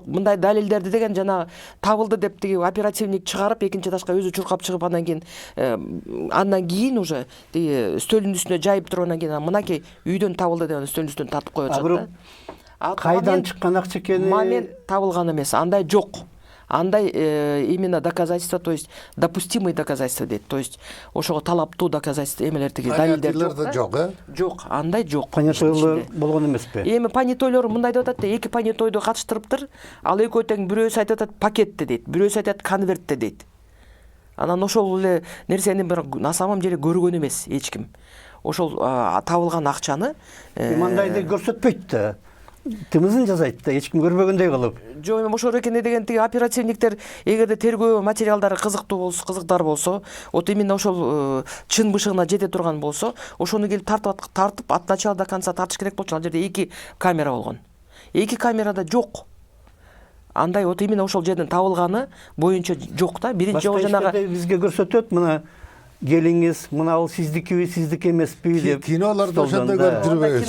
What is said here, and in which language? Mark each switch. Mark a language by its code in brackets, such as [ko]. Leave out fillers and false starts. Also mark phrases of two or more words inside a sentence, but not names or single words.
[ky] Мындай далилдерди деген жана табылды деп тиги оперативник чыгарып экинчи этажга өзү чуркап чыгып андан кийин уже тиги үстөлдүн үстүнө жайып туруп анан кийин мынакей үйдөн табылды деп үстөлдүн үстүнө тартып коюп атышат да. Кайдан чыккан акча экени? Момент табылган эмес, андай жок. [ru] Андай именно доказательство, то есть допустимые доказательства дейт. То есть [ky] ошого талаптуу доказательство эмелер тиги далилдер Понятыйлар жок. да жок, Жок, андай жок. Понятойлор болгон эмеспи? Эми понятойлор мындай деп атат да, эки понятойду катыштырыптыр. Ал экөө тең бирөөсү айтып атат пакетте дейт, бирөөсү айтат конвертте дейт. Анан ошол эле нерсени [ru] на самом деле [ky] көргөн эмес эч ким. Ошол табылган акчаны Мындайды көрсөтпөйт да. Тымызын жазайт да, эч ким көрбөгөндөй кылып. Жок, эми ошол экени деген тиги оперативниктер эгерде тергөө материалдары кызыктар болсо, [ru] вот именно [ky] ошол чын бышыгына жете турган болсо, ошону келип тартып [ru] от начала до конца [ky] тартыш керек болчу. Ал жерде 2 камера болгон. 2 камерада жок. Андай [ru] вот именно [ky] ошол жерден табылганы боюнча жок да. Биринчи жолу жанагы бизге көрсөтөт, мына келиңиз, мына ал сиздикиби, сиздик эмеспи деп. Кинолордо ошондой көрүп жүрбөйбүзбү?